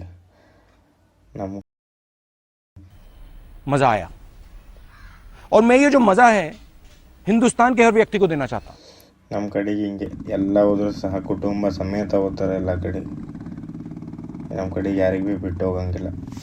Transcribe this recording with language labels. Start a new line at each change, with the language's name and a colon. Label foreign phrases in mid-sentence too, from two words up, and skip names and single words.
Kannada: ನಮ್ಮ
Hindi: मज़ा आया और मैं ये जो मज़ा है हिंदुस्तान के हर व्यक्ति को देना चाहता हूँ.
Kannada: ನಮ್ಮ ಕಡೆಗೆ ಹಿಂಗೆ ಎಲ್ಲ ಹೋದ್ರು ಸಹ ಕುಟುಂಬ ಸಮೇತ ಹೋಗ್ತಾರೆ ಎಲ್ಲ ಕಡೆ. ನಮ್ಮ ಕಡೆಗೆ ಯಾರಿಗೂ ಭೀ ಬಿಟ್ಟು ಹೋಗಂಗಿಲ್ಲ.